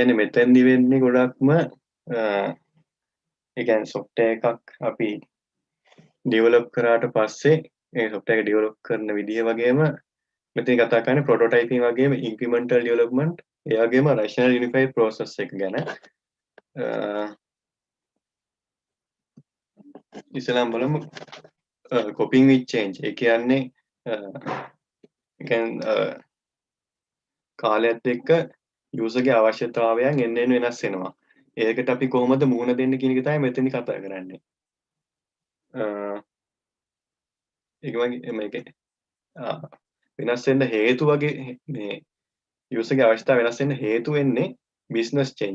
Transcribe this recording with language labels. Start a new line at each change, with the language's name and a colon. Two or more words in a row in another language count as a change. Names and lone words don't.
Sinhala: ඒ කියන්නේ මෙතනදි වෙන්නේ ගොඩක්ම ඒ කියන්නේ software එකක් අපි develop කරාට පස්සේ ඒ software එක develop කරන විදිහ වගේම මෙතන කතා කරන්නේ prototyping වගේම
English: incremental development
Sinhala: ඒ වගේම
English: rational unified process
Sinhala: එක ගැන. ඉස්සෙල්ලාම බලමු
English: coping with change.
Sinhala: ඒ කියන්නේ කාලයත් එක්ක user ගේ අවශ්‍යතාවයන් එන්න වෙනස් වෙනවා. ඒකට අපි කොහොමද මුහුණ දෙන්නේ කියන එක තමයි මෙතනදි කතා කරන්නේ. ඒක වගේ මේක වෙනස් වෙන්න හේතු වගේ මේ user ගේ අවශ්‍යතාව වෙනස් වෙන්න හේතු වෙන්නේ
English: business change.